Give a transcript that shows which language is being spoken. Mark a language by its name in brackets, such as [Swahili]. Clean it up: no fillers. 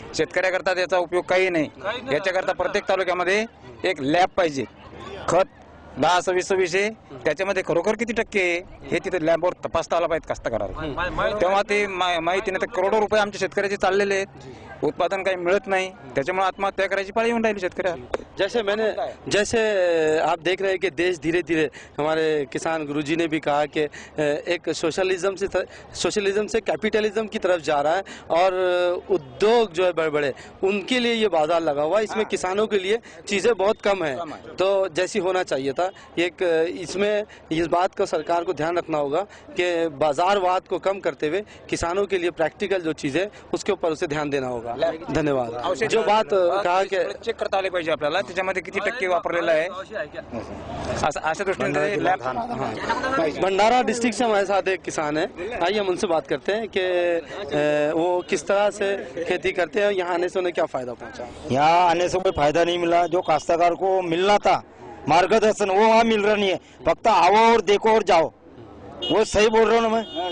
[Marathi] शेतकऱ्याकरता त्याचा उपयोग काही नाही. याच्याकरता प्रत्येक तालुक्यामध्ये एक लॅब पाहिजे. खत 10-20 त्याच्यामध्ये खरोखर किती टक्के हे तिथे लॅबवर तपासता आला पाहिजे कास्तकाराला. तेव्हा ते माहिती नाही तर करोडो रुपये आमच्या शेतकऱ्याचे चाललेले आहेत. उत्पादन काही मिळत नाही, त्याच्यामुळे आत्महत्या करायची पाळी येऊन राहिली शेतकऱ्याला. [Hindi] जैसे आप देख रहे हैं कि देश धीरे धीरे, हमारे किसान गुरुजी ने भी कहा कि एक सोशलिज्म से कैपिटलिज्म की तरफ जा रहा है और उद्योग जो है बड़े बड़े उनके लिए ये बाजार लगा हुआ है. इसमें किसानों के लिए चीज़ें बहुत कम है, तो जैसी होना चाहिए था. एक इसमें इस बात का सरकार को ध्यान रखना होगा कि बाजारवाद को कम करते हुए किसानों के लिए प्रैक्टिकल जो चीज़ें उसके ऊपर उसे ध्यान देना होगा. धन्यवाद. जो बात कहा कि [Marathi] चेक करता आले पाहिजे आपल्याला त्याच्यामध्ये किती टक्के वापरलेला आहे अशा दृष्टीने. [Hindi] भंडारा डिस्ट्रिक्ट से हमारे साथ एक किसान है. आइए हम उनसे बात करते हैं कि वो किस तरह से खेती करते हैं, यहाँ आने से उन्हें क्या फायदा पहुँचा. यहाँ आने से कोई फायदा नहीं मिला. जो काश्तकार को मिलना था मार्गदर्शन वो वहाँ मिल रहा नहीं है. फक्त आओ और देखो और जाओ. वो सही बोल रहा हूँ ना मैं.